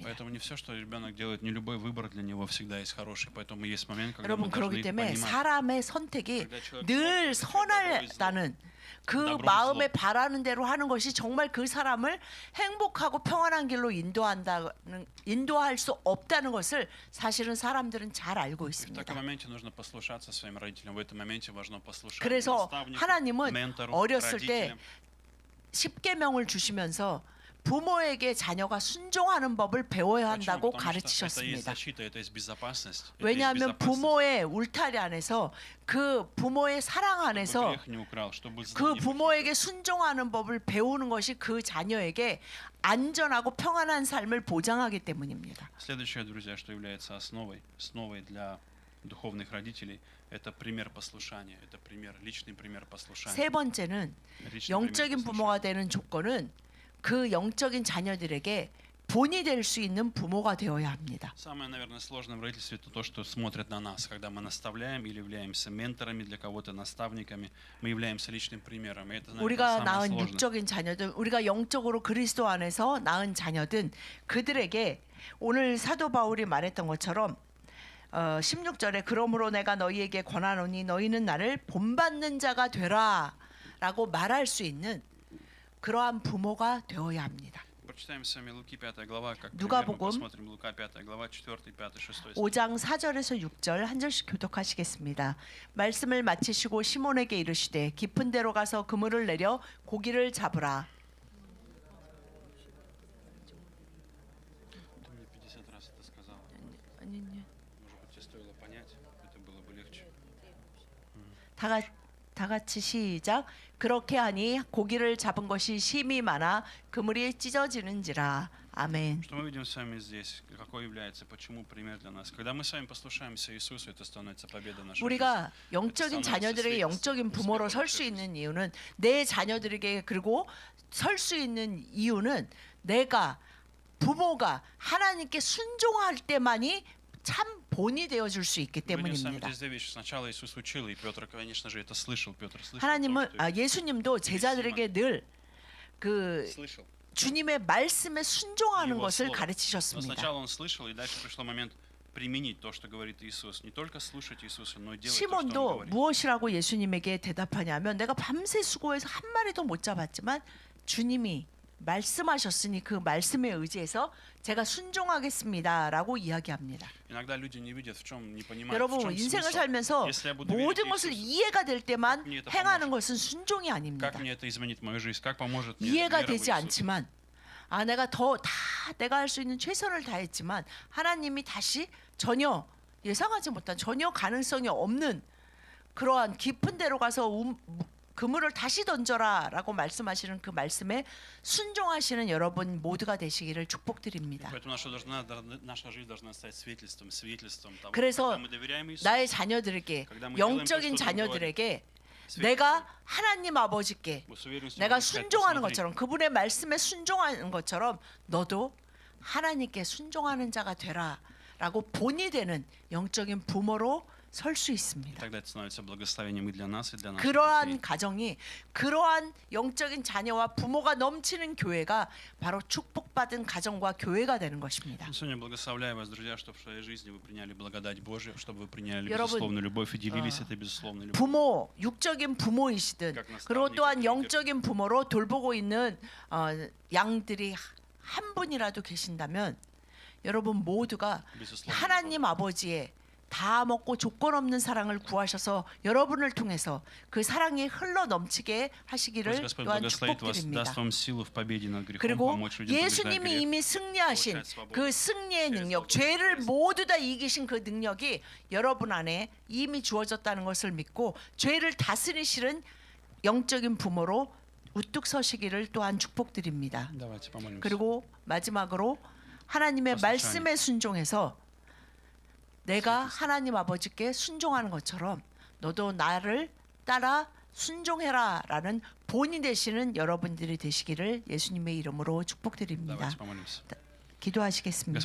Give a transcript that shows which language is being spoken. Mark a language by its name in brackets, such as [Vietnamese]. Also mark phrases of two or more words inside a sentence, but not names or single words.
[Russian] Поэтому не все, что ребенок делает, не любой выбор для него всегда есть хороший. Поэтому есть момент, когда [Korean] 여러분 [Russian] мы [Korean] 그렇기 [Russian] должны [Korean] 때문에 [Russian] понимать. [Korean] 사람의 선택이 [Russian] Когда человек [Korean] 늘 [Russian] смотрит, [Korean] 선하다는 그 [Russian] добро и [Korean] 마음에 [Russian] зло. [Korean] 바라는 대로 하는 것이 정말 그 사람을 행복하고 평안한 길로 인도할 수 없다는 것을 사실은 사람들은 잘 알고 [Russian] В [Korean] 있습니다. [Russian] таком моменте нужно послушаться своим родителям. В этом моменте важно послушать [Korean] 그래서 [Russian] наставнику, [Korean] 하나님은 [Russian] ментору, [Korean] 어렸을 때 [Russian] родителям. [Korean] 십계명을 주시면서 부모에게 자녀가 순종하는 법을 배워야 한다고 [Russian] Почему? Потому что это есть [Korean] 가르치셨습니다. [Russian] защита, это есть безопасность. это есть [Korean] 왜냐하면 [Russian] безопасность. [Korean] 부모의 울타리 안에서 그 부모의 사랑 [Russian] Чтобы [Korean] 안에서 [Russian] грех не украл, чтобы зло [Korean] 그 [Russian] не [Korean] 부모에게 [Russian] похитил. [Korean] 순종하는 법을 배우는 것이 그 자녀에게 안전하고 평안한 삶을 보장하기 때문입니다. [Russian] Следующее, друзья, что является основой для духовных родителей, это пример послушания, это личный пример послушания. [Korean] 세 번째는 [Russian] Личный пример [Korean] 영적인 [Russian] послушания. [Korean] 부모가 되는 조건은 그 영적인 자녀들에게 본이 될 수 있는 부모가 되어야 합니다. [Russian] Самое, наверное, сложное в родительстве это то, что смотрят на нас, когда мы наставляем или являемся менторами для кого-то, наставниками, мы являемся личным примером. И это, наверное, [Korean] 우리가 [Russian] самое [Korean] 낳은 [Russian] сложное. [Korean] 육적인 자녀들, 우리가 영적으로 그리스도 안에서 낳은 자녀든 그들에게 오늘 사도 바울이 말했던 것처럼 16절에 그러므로 내가 너희에게 권하노니 너희는 나를 본받는 자가 되라라고 말할 수 있는 그러한 부모가 되어야 합니다. [Russian] Прочитаем с вами Луки 5 глава, как пример мы [Korean] 누가복음 [Russian] посмотрим Лука 5 глава 4, 5, 6 стих. [Korean] 5장 4절에서 6절 한 절씩 교독하시겠습니다. 말씀을 마치시고 시몬에게 이르시되 깊은 데로 가서 그물을 내려 고기를 잡으라. [Russian] Ты мне 50 раз это сказала. [Korean] 아니, [Russian] Может быть, тебе стоило понять, это было бы легче. [Korean] 다 같이 시작. 그렇게 하니 고기를 잡은 것이 심이 많아 그물이 찢어지는지라. 아멘. [Russian] Что мы видим с вами здесь? Какой является, почему пример для нас? Когда мы с вами послушаемся Иисусу, это становится победа нашей жизни. [Korean] 우리가 영적인 자녀들에게 영적인 부모로 설 수 있는 이유는 내 자녀들에게 그리고 설 수 있는 이유는 내가 부모가 하나님께 순종할 때만이 참 본이 되어 줄 수 있기 [Russian] Мы видим с вами [Korean] 때문입니다. [Russian] здесь две вещи. Сначала Иисус учил, и Петр, конечно же, это слышал. Петр слышал [Korean] 하나님은 [Russian] то, что [Korean] 예수님도 제자들에게 늘 그 [Russian] слышал. [Korean] 주님의 말씀에 순종하는 [Russian] Его [Korean] 것을 [Russian] слово. Но [Korean] 가르치셨습니다. [Russian] сначала он слышал, и дальше пришло момент применить то, что говорит Иисус. Не только слушать Иисуса, но и делать то, что Он [Korean] 시몬도 [Russian] говорит. [Korean] 무엇이라고 예수님에게 대답하냐면 내가 밤새 수고해서 한 마리도 못 잡았지만 주님이 말씀하셨으니 그 말씀에 의지해서 제가 순종하겠습니다라고 이야기합니다. [Russian] Иногда люди не видят, в чем, не понимают, в [Korean] 여러분 [Russian] чем [Korean] 인생을 [Russian] смысл. [Korean] 살면서 [Russian] Если я буду [Korean] 모든 [Russian] верить [Korean] 것을 [Russian] Иисусу, [Korean] 이해가 될 때만 [Russian] как мне это [Korean] 행하는 [Russian] поможет? [Korean] 것은 순종이 아닙니다. [Russian] Как мне это изменит мою жизнь? Как поможет мне [Korean] 이해가 [Russian] вера в [Korean] 되지 [Russian] Иисуса? [Korean] 않지만 내가 할 수 있는 최선을 다했지만 하나님이 다시 전혀 예상하지 못한 전혀 가능성이 없는 그러한 깊은 데로 가서 그물을 다시 던져라라고 말씀하시는 그 말씀에 순종하시는 여러분 모두가 되시기를 축복드립니다. [Russian] Поэтому наша жизнь должна стать свидетельством того, [Korean] 그래서 [Russian] когда мы доверяем Иисусу, [Korean] 나의 자녀들에게 [Russian] когда мы [Korean] 영적인 [Russian] делаем то, что Он [Korean] 자녀들에게 [Russian] свидетельством. [Korean] 내가 하나님 아버지께 [Russian] Мы с уверенностью [Korean] 내가 [Russian] можем сказать, [Korean] 순종하는 [Russian] посмотри, [Korean] 것처럼 그분의 말씀에 순종하는 것처럼 너도 하나님께 순종하는 자가 되라라고 본이 되는 영적인 부모로 설 수 있습니다. [Russian] тогда это становится благословением и для нас, и для наших [Korean] 그러한 [Russian] детей. [Korean] 가정이 그러한 영적인 자녀와 부모가 넘치는 교회가 바로 축복받은 가정과 교회가 되는 것입니다. [Russian] Сегодня благословляю вас, друзья, чтобы в своей жизни вы приняли благодать Божию, чтобы вы приняли [Korean] 여러분, [Russian] безусловную любовь и делились этой безусловной любовью. [Korean] 부모, 육적인 부모이시든 그리고 또한 영적인 부모로 돌보고 있는 양들이 한 분이라도 계신다면 여러분 모두가 [Russian] безусловной [Korean] 하나님 아버지의 다 먹고 조건 없는 사랑을 구하셔서 여러분을 통해서 그 사랑이 흘러 넘치게 하시기를 [Russian] Пусть Господь [Korean] 또한 [Russian] благословит вас, [Korean] 축복드립니다. [Russian] даст вам силу в победе над грехом, [Korean] 그리고 [Russian] помочь людям побеждать [Korean] 예수님이 [Russian] грех. [Korean] 이미 승리하신 그 승리의 능력, 죄를 모두 다 이기신 그 능력이 여러분 안에 이미 주어졌다는 것을 믿고 죄를 다스리시는 영적인 부모로 우뚝 서시기를 또한 축복드립니다. [Russian] Давайте помолимся. [Korean] 그리고 마지막으로 하나님의 말씀에 순종해서 내가 하나님 아버지께 순종하는 것처럼 너도 나를 따라 순종해라라는 본이 되시는 여러분들이 되시기를 예수님의 이름으로 축복드립니다. [Russian] Давайте помолимся. [Korean] 기도하시겠습니다.